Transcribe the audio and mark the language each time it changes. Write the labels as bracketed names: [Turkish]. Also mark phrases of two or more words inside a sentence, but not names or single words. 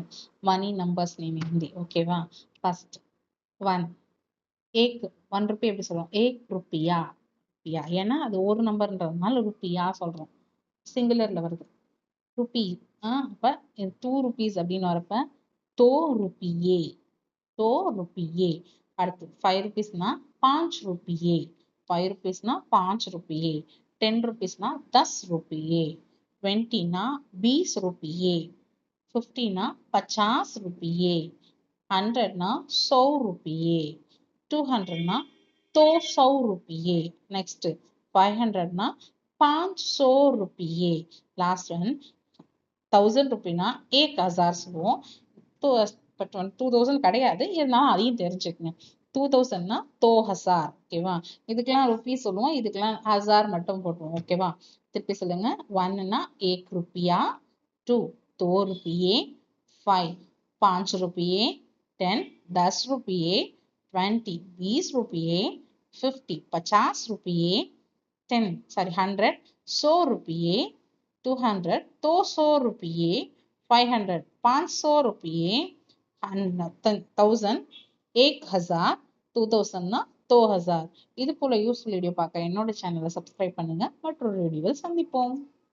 [English] Money numbers name Hindi. Okay-va? First one. [Tamil] ஏக் 1 ரூபி எப்படி சொல்லுவோம்? [Hindi] एक रुपया. [Tamil] ருப்பியா ஏன்னா அது ஒரு நம்பர்ன்றதுனால ருப்பியா சொல்றோம். சிங்குலர்ல வருது ருபி. அப்ப 2 rupees அப்படின்னு வரப்ப [Hindi] दो रुपये. तो रुपये. [Tamil] அடுத்து 5 rupeesனா 5 रुपये. 5 rupeesனா 5 रुपये. 10 rupeesனா 10 रुपये. 20ना 20 रुपये. 50ना 50 रुपये. 100ना 100 रुपये. 200ना 200 रुपये. [Hindi] नेक्स्ट 500ना 500 रुपये. [English] last one [Tamil] 1000 रुपीना 1000 சொல்லுவோம். பட் 2000 கிடையாது, இருந்தாலும் அதையும் தெரிஞ்சுக்கங்க. 2000னா [Hindi] दो हज़ार. [Tamil] ஓகேவா? இதுக்கெல்லாம் ருபீஸ் சொல்லுவோம், இதுக்கெல்லாம் ஹசார் மட்டும் போட்டுருவோம். ஓகேவா? திருப்பி சொல்லுங்க. 1னா 1 रुपया. [Hindi] 2 दो रुपये. 5 5 रुपये. 10 10 रुपये. 20 20 रुपये. 50 50 रुपये. 100 100 रुपये. 200 200 रुपये. 500 500 रुपये. 1000 1000. [Tamil] 2000னா 2000. இது போல யூஸ்ஃபுல் வீடியோ பார்க்க என்னோட சேனலை சப்ஸ்கிரைப் பண்ணுங்க. மற்றொரு வீடியோவில் சந்திப்போம்.